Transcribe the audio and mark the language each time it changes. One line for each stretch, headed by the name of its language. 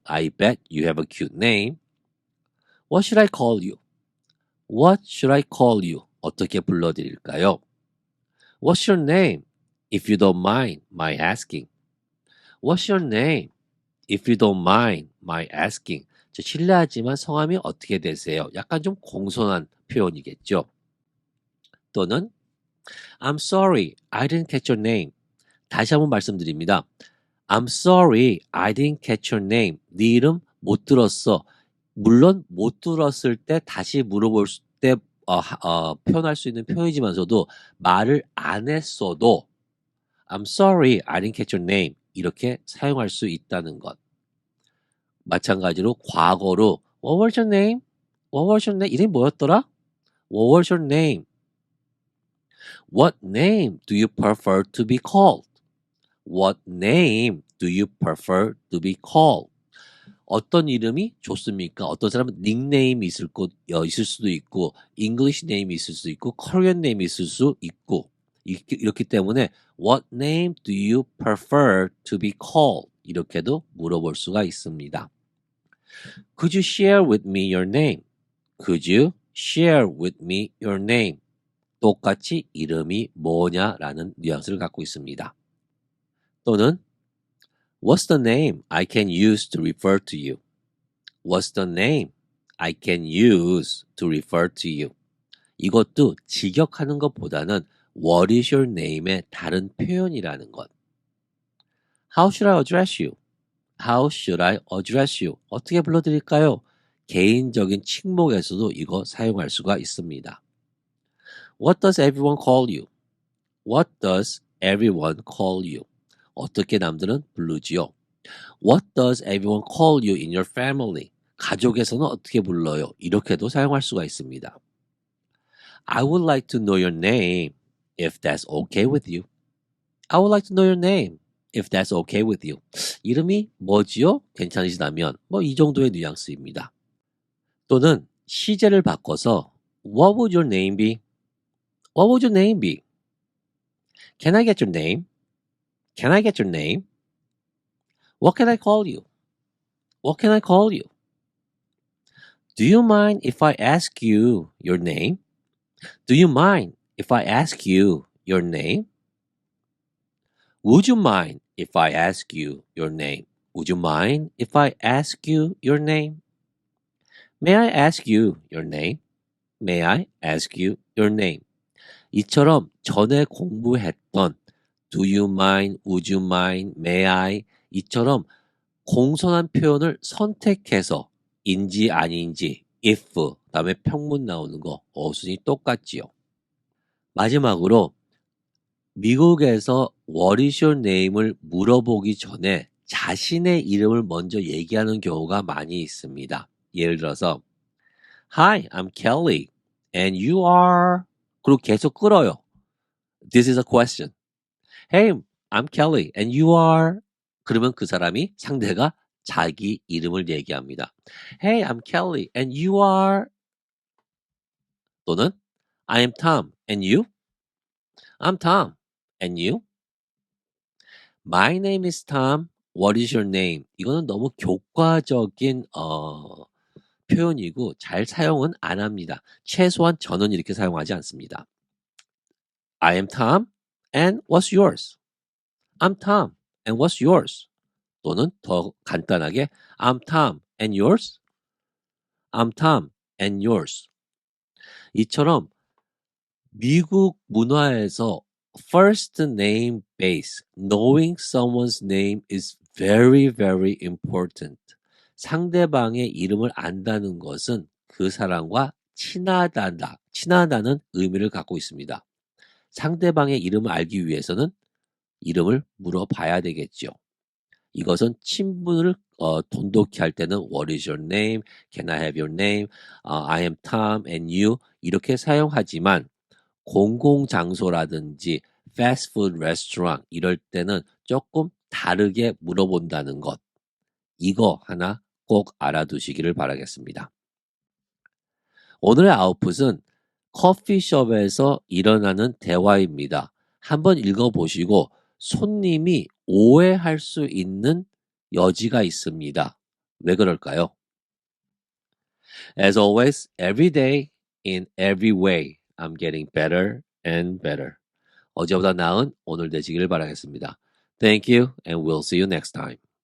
English: I bet you have a cute name. What should I call you? What should I call you?
Korean: 어떻게 불러드릴까요?
English: What's your name? If you don't mind my asking. What's your name? If you don't mind my asking.
Korean: 실례하지만 성함이 어떻게 되세요? 약간 좀 공손한 표현이겠죠.
English: 또는 I'm sorry, I didn't catch your name.
Korean: 다시 한번 말씀드립니다.
English: I'm sorry, I didn't catch your name.
Korean: 네 이름 못 들었어. 물론 못 들었을 때 다시 물어볼 때 표현할 수 있는 표현이지만서도 말을 안 했어도
English: I'm sorry, I didn't catch your name.
Korean: 이렇게 사용할 수 있다는 것. 마찬가지로 과거로
English: What was your name? What was your name?
Korean: 이름이 뭐였더라?
English: What was your name? What name do you prefer to be called? What name do you prefer to be called?
Korean: 어떤 이름이 좋습니까? 어떤 사람은 닉네임이 있을 수도 있고, English 네임이 있을 수도 있고, Korean 네임이 있을 수 있고, 이렇기 때문에
English: What name do you prefer to be called?
Korean: 이렇게도 물어볼 수가 있습니다.
English: Could you share with me your name? Could you share with me your name?
Korean: 똑같이 이름이 뭐냐라는 뉘앙스를 갖고 있습니다.
English: 또는 What's the name I can use to refer to you? What's the name I can use to refer to you?
Korean: 이것도 직역하는 것보다는
English: What is your name
Korean: 의 다른 표현이라는 것.
English: How should I address you? How should I address you?
Korean: 어떻게 불러드릴까요? 개인적인 칭목에서도 이거 사용할 수가 있습니다.
English: What does everyone call you? What does everyone call you?
Korean: 어떻게 남들은 부르지요?
English: What does everyone call you in your family?
Korean: 가족에서는 어떻게 불러요? 이렇게도 사용할 수가 있습니다.
English: I would like to know your name if that's okay with you. I would like to know your name if that's okay with you.
Korean: 이름이 뭐지요? 괜찮으시다면 이 정도의 뉘앙스입니다. 또는 시제를 바꿔서
English: What would your name be? What would your name be? Can I get your name? Can I get your name? What can I call you? What can I call you? Do you mind if I ask you your name? Do you mind if I ask you your name? Would you mind if I ask you your name? Would you mind if I ask you your name? May I ask you your name? May I ask you your name?
Korean: 이처럼 전에 공부했던
English: Do you mind? Would you mind? May I?
Korean: 이처럼 공손한 표현을 선택해서 인지 아닌지 if 그다음에 평문 나오는 거 어순이 똑같지요. 마지막으로 미국에서
English: What is your name
Korean: 을 물어보기 전에 자신의 이름을 먼저 얘기하는 경우가 많이 있습니다. 예를 들어서
English: Hi, I'm Kelly and you are
Korean: 그리고 계속 끌어요.
English: This is a question. Hey, I'm Kelly and you are
Korean: 그러면 그 사람이 상대가 자기 이름을 얘기합니다.
English: Hey, I'm Kelly and you are 또는 I am Tom and you? I'm Tom and you? My name is Tom. What is your name?
Korean: 이거는 너무 교과적인 표현이고 잘 사용은 안 합니다. 최소한 저는 이렇게 사용하지 않습니다.
English: I am Tom and what's yours? I'm Tom and what's yours?
Korean: 또는 더 간단하게
English: I'm Tom and yours? I'm Tom and yours.
Korean: 이처럼 미국 문화에서
English: first name base, knowing someone's name is very, very important.
Korean: 상대방의 이름을 안다는 것은 그 사람과 친하다는 의미를 갖고 있습니다. 상대방의 이름을 알기 위해서는 이름을 물어봐야 되겠죠. 이것은 친분을 돈독히 할 때는
English: What is your name? Can I have your name? I am Tom and you
Korean: 이렇게 사용하지만 공공장소라든지 패스트푸드 레스토랑 이럴 때는 조금 다르게 물어본다는 것. 이거 하나 꼭 알아두시기를 바라겠습니다. 오늘의 아웃풋은 커피숍에서 일어나는 대화입니다. 한번 읽어보시고 손님이 오해할 수 있는 여지가 있습니다. 왜 그럴까요?
English: As always, every day, in every way, I'm getting better and better.
Korean: 어제보다 나은 오늘 되시기를 바라겠습니다.
English: Thank you and we'll see you next time.